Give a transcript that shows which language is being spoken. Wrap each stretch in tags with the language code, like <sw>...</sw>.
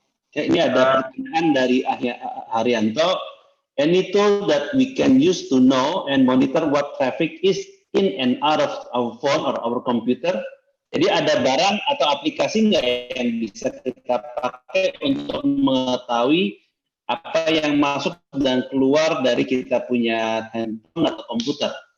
<id>Ini ada pertanyaan dari Haryanto.</id> <en>Any tool that we can use to know and monitor what traffic is in and out of our phone or our computer?</en> <id>Jadi ada barang atau aplikasi nggak yang bisa kita pakai untuk mengetahui apa yang masuk dan keluar dari kita punya handphone atau komputer?</id>